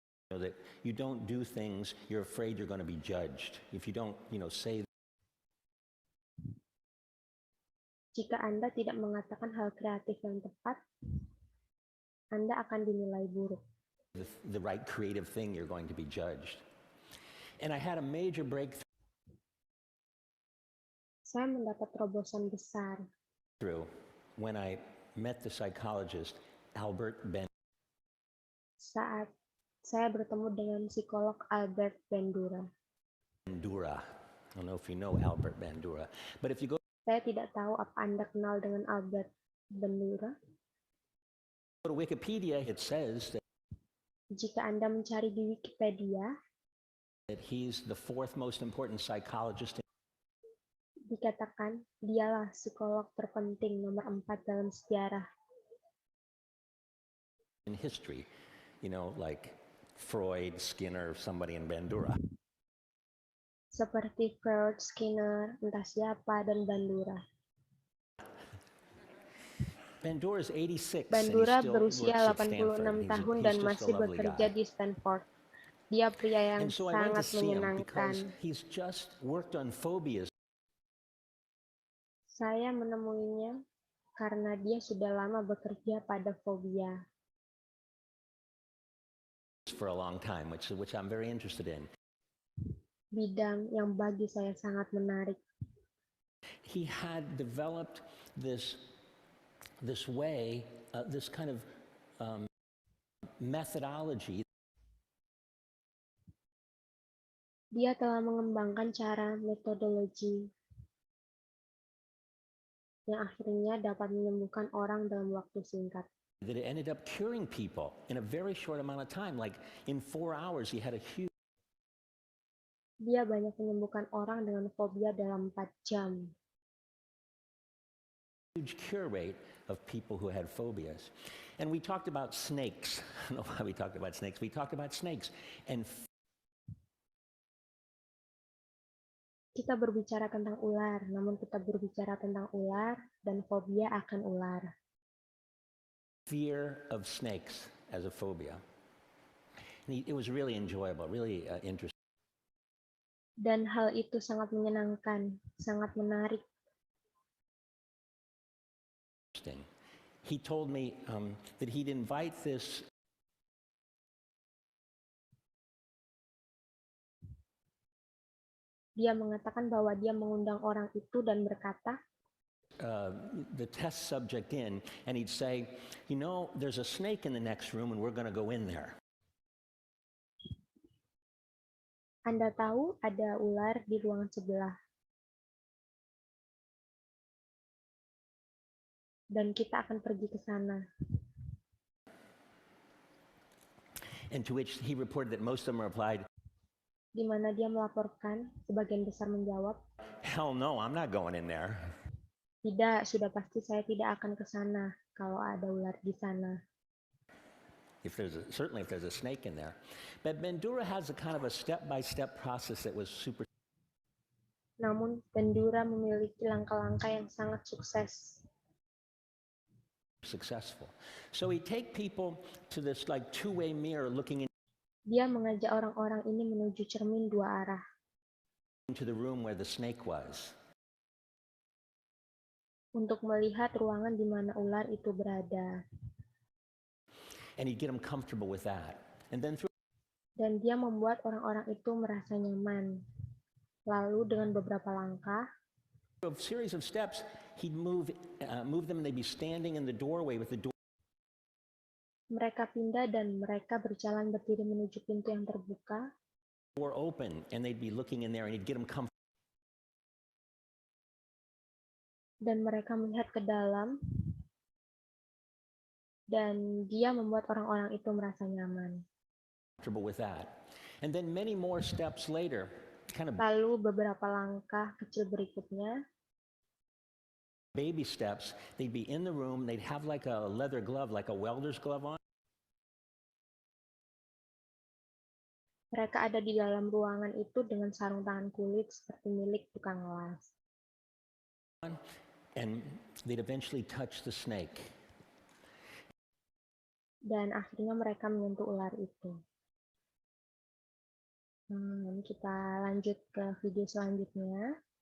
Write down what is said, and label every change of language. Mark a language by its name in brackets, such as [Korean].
[English] You know, that you don't do things, you're afraid you're going to be judged. If you don't, say [Indonesian] Jika Anda tidak mengatakan hal kreatif yang tepat, Anda akan dinilai buruk. [English] the right creative thing, you're going to be judged. And I had a major breakthrough [Indonesian] Saya mendapat terobosan besar [English] when I met the psychologist Albert [Indonesian] saat saya bertemu dengan psikolog Albert Bandura. [English] Bandura. I don't know if you know Albert Bandura, but if you go [Indonesian] Saya tidak tahu apa Anda kenal dengan Albert Bandura. [English] to Wikipedia, it says [Indonesian] Jika Anda mencari di Wikipedia, [English] that he's the fourth most important psychologist [Indonesian] dikatakan dialah psikolog terpenting nomor 4 dalam sejarah. [English] in history, like Freud, Skinner, somebody in Bandura. [Indonesian] Seperti Freud, Skinner, entah siapa, dan Bandura. [English] Bandura is 86 [Indonesian] Bandura [English] and he still [Indonesian] berusia [English] works at Stanford. [Indonesian] tahun [English] He's [Indonesian] dan [English] just a [Indonesian] masih [English] lovely [Indonesian] bekerja [English] guy. [Indonesian] di Stanford. Dia pria yang [English] And so I went to [Indonesian] sangat [English] see him [Indonesian] menyenangkan. [English] because he's just worked on phobias [Indonesian] Saya menemuinya karena dia sudah lama bekerja pada fobia. [English] for a long time, which I'm very interested in. [Indonesian] Bidang yang bagi saya sangat menarik. [English] He had developed this way, this kind of methodology. [Indonesian] Dia telah mengembangkan cara metodologi yang akhirnya dapat menyembuhkan orang dalam waktu singkat. [English] That it ended up curing people in a very short amount of time. Like in 4 hours, he had a [Indonesian] Dia banyak menyembuhkan orang dengan fobia dalam 4 jam. [English] huge cure rate of people who had phobias. And we talked about snakes. I don't know why we talked about snakes. We talked about snakes. And [Indonesian] Kita berbicara tentang ular, namun kita berbicara tentang ular dan fobia akan ular. [English] fear of snakes as a phobia. And it was really enjoyable, really interesting. [Indonesian] Dan hal itu sangat menyenangkan, sangat menarik. [English] He told me that he'd invite this [Indonesian] Dia mengatakan bahwa dia mengundang orang itu dan berkata, [English] the test subject in, and he'd say, there's a snake in the next room and we're going to go in there. [Indonesian] Anda tahu ada ular di ruangan sebelah. Dan kita akan pergi ke sana. [English] And to which he reported that most of them replied, [Indonesian] Di mana dia melaporkan, sebagian besar menjawab, [English] hell no, I'm not going in there. [Indonesian] tidak, sudah pasti saya tidak akan ke sana kalau ada ular di sana. [English] Certainly if there's a snake in there. But Bandura has a kind of a step-by-step process that was super [Indonesian] Namun, Bandura memiliki langkah-langkah yang sangat sukses. [English] successful. So he take people to this like two-way mirror looking [Indonesian] Dia mengajak orang-orang ini menuju cermin dua arah. [English] into the room where the snake was. [Indonesian] Untuk melihat ruangan di mana ular itu berada. [English] And he'd get them comfortable with that. And then through [Indonesian] Dan dia membuat orang-orang itu merasa nyaman. Lalu dengan beberapa langkah, [English] a series of steps, he'd move them and they'd be standing in the doorway with the [Indonesian] mereka pindah dan mereka berjalan berdiri menuju pintu yang terbuka. [English] door open, and they'd be looking in there and he'd get them comfortable. [Indonesian] Dan mereka melihat ke dalam. Dan dia membuat orang-orang itu merasa nyaman. [English] With that. And then many more steps later, [Indonesian] Lalu beberapa langkah kecil berikutnya, [English] baby steps, they'd be in the room, they'd have like a leather glove, like a welder's glove on. [Indonesian] Mereka ada di dalam ruangan itu dengan sarung tangan kulit seperti milik tukang las. [English] And they'd eventually touch the snake. [Indonesian] Dan akhirnya mereka menyentuh ular itu. Ini kita lanjut ke video selanjutnya.